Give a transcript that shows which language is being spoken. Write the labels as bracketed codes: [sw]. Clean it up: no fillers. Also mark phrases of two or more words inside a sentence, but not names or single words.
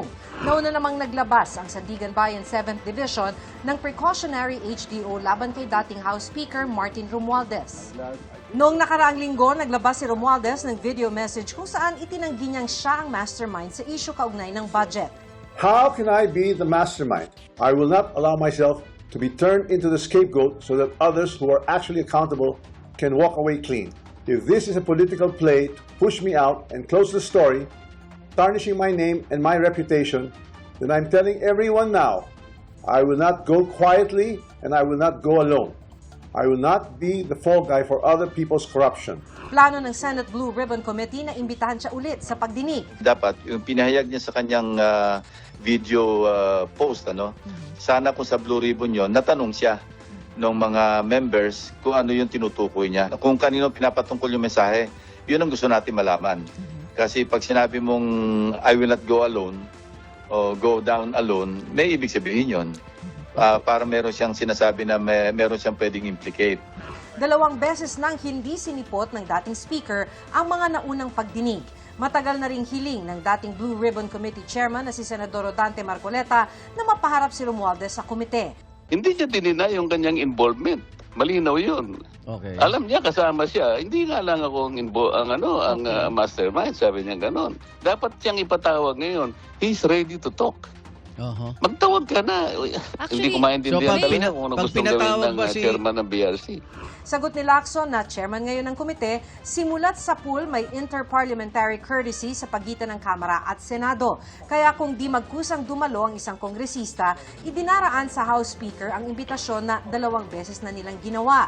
[tl] Nauna namang naglabas ang Sandigan Bayan 7th Division ng precautionary HDO laban kay dating House Speaker Martin Romualdez. Noong nakaraang linggo, naglabas si Romualdez ng [en] video message [tl] kung saan itinanggi niyang siya ang mastermind sa issue kaugnay ng budget. [en] How can I be the mastermind? I will not allow myself to be turned into the scapegoat so that others who are actually accountable can walk away clean. If this is a political play to push me out and close the story, tarnishing my name and my reputation, then I'm telling everyone now, I will not go quietly and I will not go alone. I will not be the fall guy for other people's corruption. [tl] Plano ng Senate Blue Ribbon Committee na imbitahan siya ulit sa pagdinig. Dapat yung pinahayag niya sa kanyang [en] video post, [tl] sana kung sa Blue Ribbon yon natanong siya ng mga members kung ano yung tinutukoy niya. Kung kanino pinapatungkol yung mensahe, yun ang gusto natin malaman. Kasi pag sinabi mong [en] I will not go alone o go down alone, [tl] may ibig sabihin yun. Para meron siyang sinasabi na meron siyang pwedeng implicate. 2 beses nang hindi sinipot ng dating speaker ang mga naunang pagdinig. Matagal na ring hiling ng dating Blue Ribbon Committee Chairman na si Senador Rodante Marcoleta na mapaharap si Romualdez sa komite. Hindi niya dinina yung kanyang involvement. Malinaw yun. Okay. Alam niya kasama siya. Hindi nga lang ako ang mastermind, sabi niya ganon. Dapat siyang ipatawag ngayon. [en] He's ready to talk. [tl] Magtawag ka na. Hindi ko maintindihan talaga kung ano gusto gawin ng chairman ng BRC. Sagot ni Lacson na chairman ngayon ng komite, simulat sa pool may interparliamentary courtesy sa pagitan ng Kamara at Senado. Kaya kung di magkusang dumalo ang isang kongresista, idinaraan sa House Speaker ang imbitasyon na 2 beses na nilang ginawa.